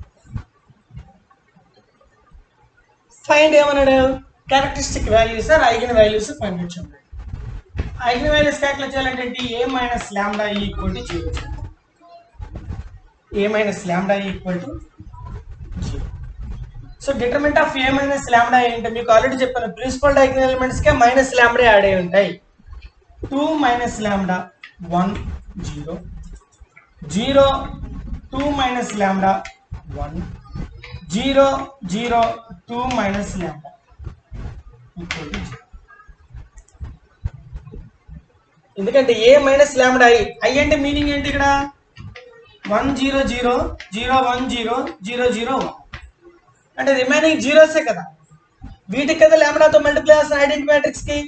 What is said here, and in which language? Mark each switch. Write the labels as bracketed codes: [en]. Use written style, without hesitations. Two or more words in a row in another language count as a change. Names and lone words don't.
[en] Find characteristic values or eigen values find it. Eigen values calculate చేయాలంటే a minus lambda e equal to 0. a minus lambda e equal to 0. So determinant of a minus lambda [te] ఏంటంటే మీకు ఆల్రెడీ చెప్పాను, [en] principal diagonal elements [te] కే [en] minus lambda add [te] అయి ఉంటాయి. [en] 2 minus lambda 1 0 0 2 minus lambda 1 0 0 2 minus lambda equal to 0. [te] ఎందుకంటే [en] A minus lambda I [te] అంటే మీనింగ్ ఏంటి ఇక్కడ 1 0 0 0 1 0 0 0 1. అంటే [en] remaining zeros [te] కదా, వీటికి కదా లాంబ్డాతో మల్టిప్లై చేస్తాను [en] identity matrix [te] కి.